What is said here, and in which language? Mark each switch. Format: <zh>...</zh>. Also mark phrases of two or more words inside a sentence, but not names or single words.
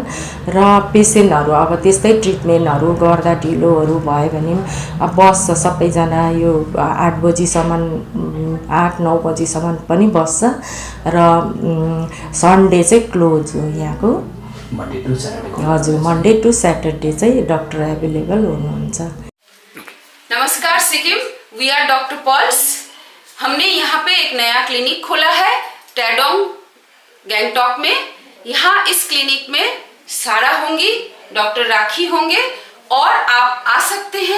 <ne>र पेसेन्टहरू अब त्यस्तै ट्रिटमेन्टहरू गर्दा ढिलोहरू भयो भने अब बस्छ सबैजना, यो 8 बजीसम्म, 8-9 बजीसम्म पनि बस्छ। र सन्डे चाहिँ क्लोज हो यहाँको। हजुर,</ne> <en>Monday to Saturday</en> <ne>चाहिँ</ne> <en>doctor available</en> <ne>हुनुहुन्छ।</ne> <hi>नमस्कार सिक्किम,</hi> <en>we are Doctor Paul's.</en> <hi>हमने यहाँ पे एक नया क्लिनिक खोला है टैडोंग गैंगटॉक में। यहाँ इस क्लिनिक में सारा होंगी, डॉक्टर राखी होंगे, और आप आ सकते हैं।</hi>